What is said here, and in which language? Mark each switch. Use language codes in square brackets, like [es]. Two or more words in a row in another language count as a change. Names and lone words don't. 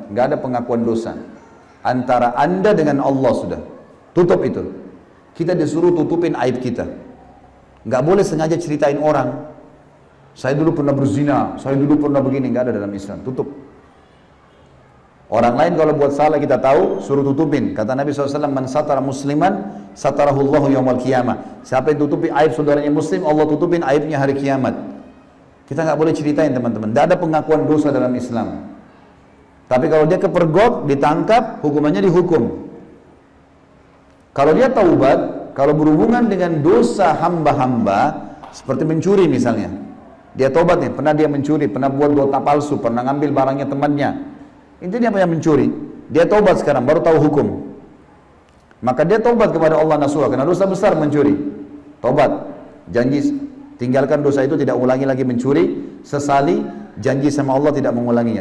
[id] Nggak ada pengakuan dosa. Antara anda dengan Allah sudah, tutup itu. Kita disuruh tutupin aib kita. Nggak boleh sengaja ceritain orang. Saya dulu pernah berzina, saya dulu pernah begini, nggak ada dalam Islam. Tutup. Orang lain kalau buat salah kita tahu, suruh tutupin. Kata Nabi SAW, [ar] man satara musliman, satarahullahu yawmal qiyamah. [id] Siapa yang tutupi aib saudaranya muslim, Allah tutupin aibnya hari kiamat. Kita nggak boleh ceritain teman-teman. Tidak ada pengakuan dosa dalam Islam. Tapi kalau dia kepergok, ditangkap, hukumannya dihukum. Kalau dia taubat, kalau berhubungan dengan dosa hamba-hamba, seperti mencuri misalnya, dia taubat nih, pernah dia mencuri, pernah buat nota palsu, pernah ngambil barangnya temannya, intinya apa yang mencuri, dia taubat sekarang, baru tahu hukum, maka dia taubat kepada Allah nasuha, karena dosa besar mencuri, taubat, janji tinggalkan dosa itu, tidak ulangi lagi mencuri, sesali, janji sama Allah tidak mengulanginya.